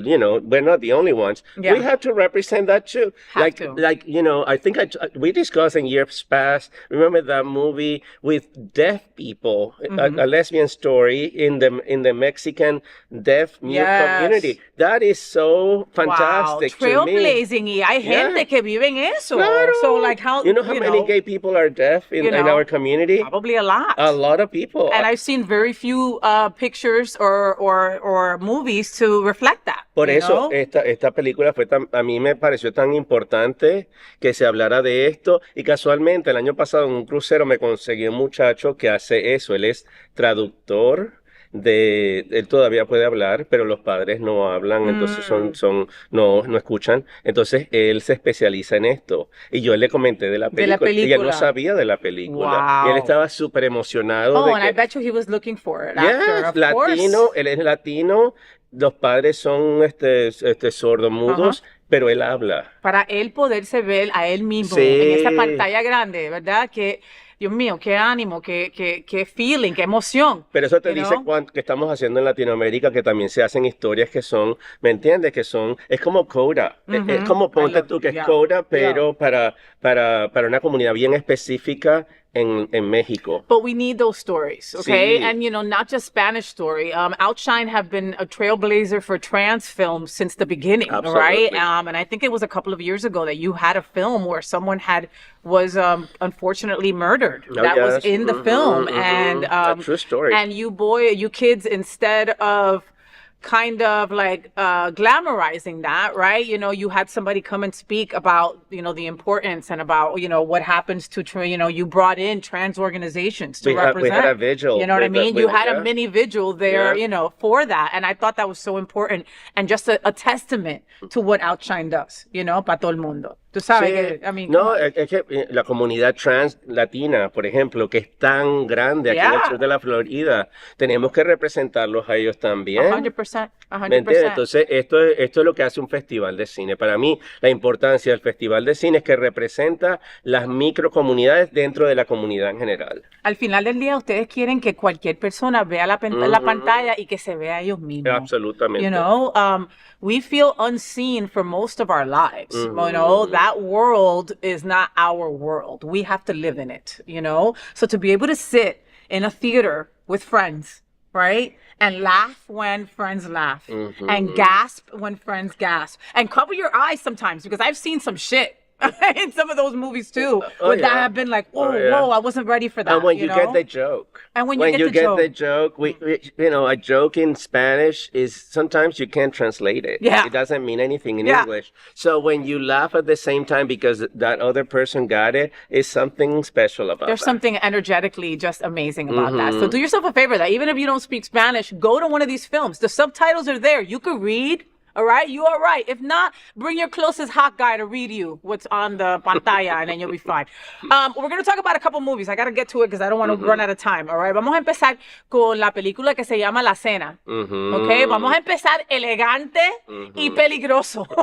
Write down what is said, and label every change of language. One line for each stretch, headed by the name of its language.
English: We're not the only ones. Yeah. We have to represent that too. I think we discussed in years past. Remember that movie with deaf people? A lesbian story in the Mexican deaf mute community. That is so fantastic to me.
Spanish: Trailblazing, y hay gente que vive en eso. Claro.
English: So like how many gay people are deaf in our community? Probably a lot. A lot of people. And I've seen very few pictures or movies to reflect that.
Spanish: Por eso esta película a mí me pareció tan importante que se hablara de esto, y casualmente el año pasado en un crucero me conseguí un muchacho que hace eso. Él es traductor él todavía puede hablar, pero los padres no hablan, entonces no escuchan. Entonces él se especializa en esto. Y yo le comenté de la película. Y él no sabía de la película.
English: Wow.
Spanish: Y él estaba súper emocionado.
English: I bet you he was looking for it. Yes,
Spanish: latino, él es latino. Los padres son sordomudos, pero él habla. Para él poderse ver a él mismo en esa pantalla grande, ¿verdad? Que Dios mío, qué ánimo, qué feeling, qué emoción. Pero eso te dice que estamos haciendo en Latinoamérica, que también se hacen historias que son, ¿me entiendes? Que son, es como Coda. Es como ponte tú que es Coda, pero para una comunidad bien específica en México.
English: But we need those stories, okay?
Spanish: Sí.
English: And, not just Spanish story. Outshine have been a trailblazer for trans films since the beginning, Absolutely. right? And I think it was a couple of years ago that you had a film where someone was unfortunately murdered. Was in the film. And a true story. And you kids, instead of kind of like glamorizing that, right? You had somebody come and speak about, the importance and about, what happens to, you brought in trans organizations to represent. We had a vigil. You know what I mean? You had a mini vigil there, for that. And I thought that was so important and just a testament to what Outshine does,
Spanish: para todo el mundo. Tú sabes Sí.
English: que, I mean,
Spanish: No, es que la comunidad trans latina, por ejemplo, que es tan grande aquí en el sur de la Florida, tenemos que representarlos a ellos también.
English: 100%,
Spanish: ¿Me entiendes?
English: 100%.
Spanish: Entonces, esto es lo que hace un festival de cine. Para mí, la importancia del festival de cine es que representa las microcomunidades dentro de la comunidad en general. Al final del día, ustedes quieren que cualquier persona vea la pantalla y que se vea ellos mismos. Absolutamente.
English: You know, we feel unseen for most of our lives. You know, that world is not our world. We have to live in it, you know? So to be able to sit in a theater with friends, right? And laugh when friends laugh. And gasp when friends gasp. And cover your eyes sometimes, because I've seen some shit in some of those movies too, that have been like, whoa, I wasn't ready for that. And when you know? get the joke. And when you get the joke, a joke in Spanish is sometimes you can't translate it. Yeah. It doesn't mean anything in English. So when you laugh at the same time because that other person got it, is something special about There's that. something energetically just amazing about that. So do yourself a favor that even if you don't speak Spanish, go to one of these films. The subtitles are there. You could read. All right, you are right. If not, bring your closest hot guy to read you what's on the pantalla, and then you'll be fine. We're going to talk about a couple movies. I got to get to it because I don't want to run out of time. All right,
Spanish: vamos a empezar con la película que se llama La Cena. Okay, vamos a empezar elegante y peligroso.